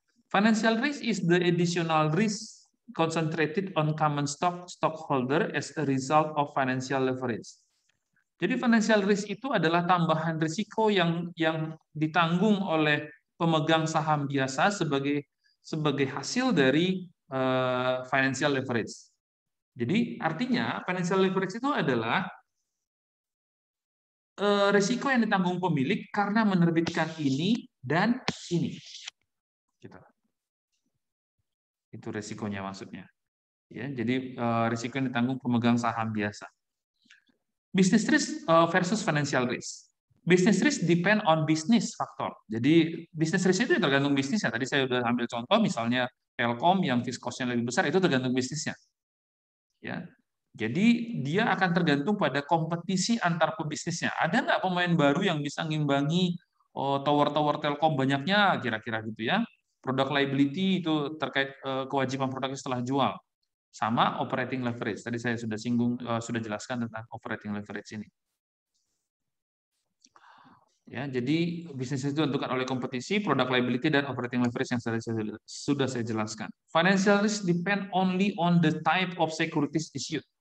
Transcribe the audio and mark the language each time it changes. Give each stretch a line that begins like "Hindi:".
English: Financial risk is the additional risk concentrated on common stockholder as a result of financial leverage.
Indonesian: Jadi financial risk itu adalah tambahan risiko yang ditanggung oleh pemegang saham biasa sebagai hasil dari financial leverage. Jadi artinya financial leverage itu adalah risiko yang ditanggung pemilik karena menerbitkan ini dan ini. Gitu. Itu risikonya maksudnya. Ya, jadi risiko yang ditanggung pemegang saham biasa.
English: Business risk versus financial risk. Business risk depend on business factor.
Indonesian: Jadi business risk itu tergantung bisnisnya. Tadi saya sudah ambil contoh misalnya Telkom yang fixed cost-nya lebih besar itu tergantung bisnisnya. Ya. Jadi dia akan tergantung pada kompetisi antar pebisnisnya. Ada nggak pemain baru yang bisa ngimbangi tower-tower Telkom banyaknya kira-kira gitu ya. Product liability itu terkait kewajiban produknya setelah jual. Sama operating leverage. Tadi saya sudah singgung, sudah jelaskan tentang operating leverage ini. Ya, jadi bisnis itu ditentukan oleh kompetisi, product liability, dan operating leverage yang sudah saya jelaskan.
English: Financial risk depend only on the type of securities issued.